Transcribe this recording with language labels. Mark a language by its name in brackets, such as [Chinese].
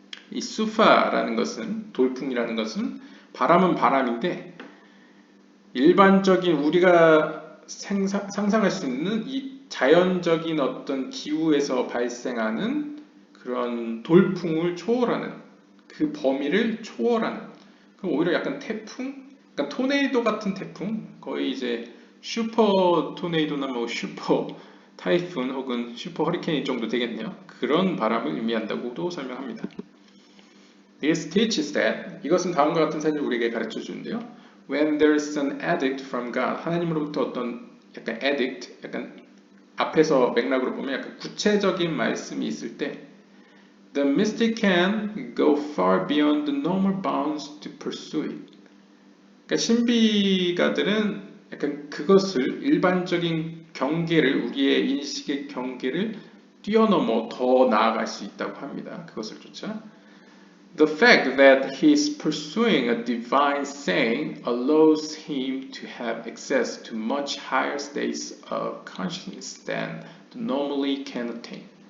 [Korean] 이 수파라는 것은, 돌풍이라는 것은 바람은 바람인데 일반적인 우리가 상상할 수 있는 이 자연적인 어떤 기후에서 발생하는 그런 돌풍을 초월하는, 그 범위를 초월하는, 그럼 오히려 약간 태풍, 약간 토네이도 같은 태풍, 거의 이제 슈퍼 토네이도나 뭐 슈퍼 타이푼 혹은 슈퍼 허리케인 정도 되겠네요. 그런 바람을 의미한다고도 설명합니다. [English] This teaches that, [Korean] 이것은 다음과 같은 사실을 우리에게 가르쳐 주는데요. [English] When there is an edict from God, [Korean] 하나님으로부터 어떤 약간 edict, 약간 앞에서 맥락으로 보면 약간 구체적인 말씀이 있을 때 [English] The mystic can go far beyond the normal bounds to pursue it. [Korean] 그러니까 신비가들은 약간 그것을 일반적인 경계를, 우리의 인식의 경계를 뛰어넘어 더 나아갈 수 있다고 합니다. 그것을 조차. [English] The fact that he is pursuing a divine saying allows him to have access to much higher states of consciousness than the normally can attain.